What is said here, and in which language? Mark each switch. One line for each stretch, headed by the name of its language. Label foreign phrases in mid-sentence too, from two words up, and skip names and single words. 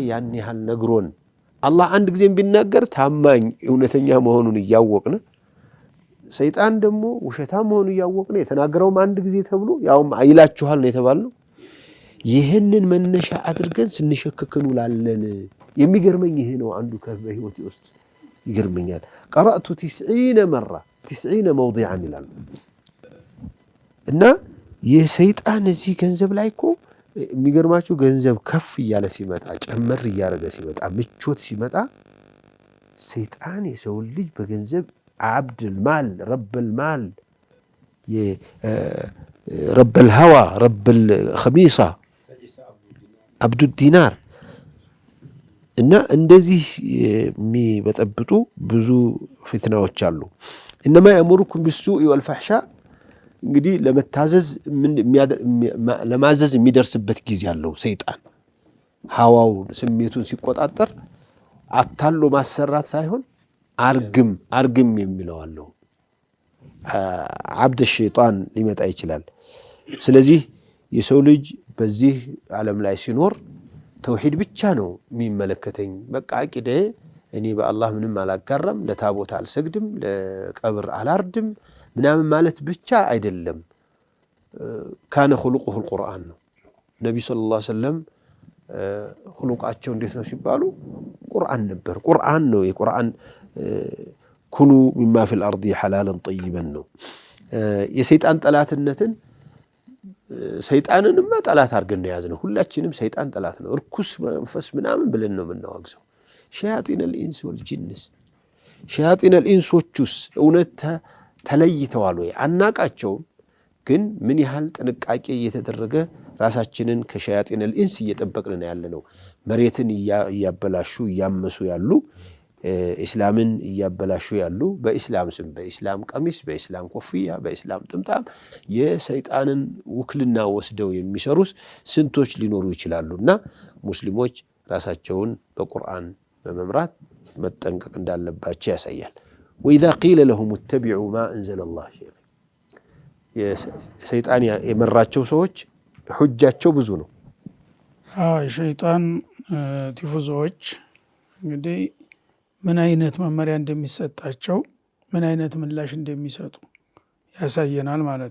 Amharic: ያን ያህል ነግሮን አላህ አንድ ጊዜም ቢናገር ታማኝ እውነተኛ መሆኑን እያወቅን ሰይጣን ደግሞ ውሸታም መሆኑን እያወቅን የተናገረውም አንድ ጊዜ ተብሎ ያውም አይላችኋል ነው የተባለው። ይህንን መነሻ አድርገን ስንሸከከኑ ላለን የሚገርመኝ ይሄ ነው። አንዱ ከበህይወቴ ውስጥ ይገርመኛል። ቀራእቱ 90 መራ 90 موضعا ይላል እና የሰይጣን እዚህ ገንዘብ ላይ እኮ የሚገርማችሁ ገንዘብ ከፍ እያለ ሲመጣ ጨመር እያደረገ ሲመጣ ምቾት ሲመጣ ሰይጣን የሰው ልጅ በገንዘብ
Arabic: عبد المال رب المال رب الهوى رب الخميصة عبد الدينار
Amharic: እና እንደዚህ የሚበጠብጡ ብዙ ፍትናዎች አሉ።
Arabic: انما يأمركم بالسوء والفحشاء
Amharic: እንግዲህ ለማዘዝ የሚደርስበት ጊዜ አለው። ሰይጣን ሐዋው ስሜቱን ሲቆጣጠር አታሎ ማሰራት ሳይሆን አርግም የሚለው አለው።
Arabic: عبد الشيطان
Amharic: ሊመጣ ይችላል። ስለዚህ የሰው ልጅ በዚህ ዓለም ላይ ሲኖር ተውሂድ ብቻ ነው የሚመለከተኝ። በቃ አቂደ እኔ በአላህ ምንም አላጋራም፣ ለታቦት አልሰግድም፣ ለቀብር አላርድም ምናምን ማለት ብቻ አይደለም።
Arabic: كان خلقه القرآن
Amharic: ነው። ነብዩ
Arabic: صلى الله عليه وسلم
Amharic: خلقአቸው እንዴት ነው ሲባሉ ቁርአን ነበር። ቁርአን ነው የቁርአን
Arabic: كلوا مما في الأرض حلالا طيبا
Amharic: ነው። የሰይጣን ጠላትነትን ሰይጣንንማ ጠላት አድርገን ያዝነው። ሁላችንም ሰይጣን ጠላት ነው። እርኩስ መንፈስ ምናምን ብለን ነው የምናወግዘው። ሸያጢን
Arabic: الانس والجنس
Amharic: ሸያጢን الانሶቹስ እውነት ተለይተዋል ወይ አናቃቸውም። ግን ምን ያህል ጥንቃቄ እየተደረገ ራሳችንን ከሸያጢን الانس እየጠበቅን ያለነው መሬትን እያበላሹ እያመሱ ያሉ ኢስላምን እያበላሹ ያሉ በኢስላም ስም በኢስላም ቀሚስ በኢስላም ኮፍያ በኢስላም ጥምጣም የሰይጣንን ውክልና ወስደው የሚሰሩስ ስንቶች ሊኖሩ ይችላሉና ሙስሊሞች ራሳቸውን በቁርአን በመምራት መጠንቀቅ እንዳለባቸው ያሳያል።
Arabic: وإذا قيل لهم اتبعوا ما أنزل الله
Amharic: የሰይጣን የመራቸው ሰዎች ሁጃቸው ብዙ ነው። የሸይጣን ቲፎዞች እንግዲህ ምን አይነት መመሪያ እንደሚሰጣቸው ምን አይነት ምላሽ እንደሚሰጡ ያሳየናል ማለት